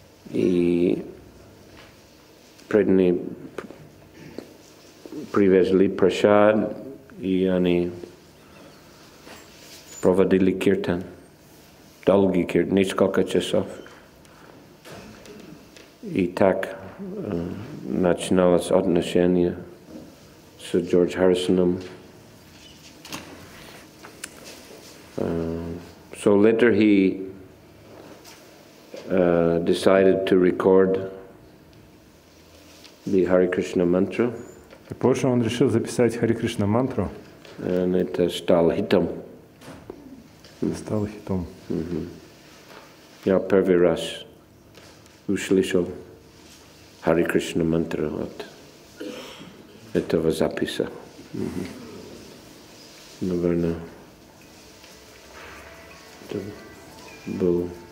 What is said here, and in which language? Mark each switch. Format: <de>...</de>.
<ru>И преданные привезли прасад, и они проводили киртан. Долгий киртан, несколько часов. И так начиналось отношение с Джордж Харрисоном.</ru> <en>So later he decided to record the Hare Krishna mantra.</en> <ru>Позже он решил записать Харе Кришна мантру.</ru> <en>And it</en> <ru>стал хитом. Стал хитом. Я первый раз услышал Харе Кришна мантру от этого записа. Наверное, это был...</ru>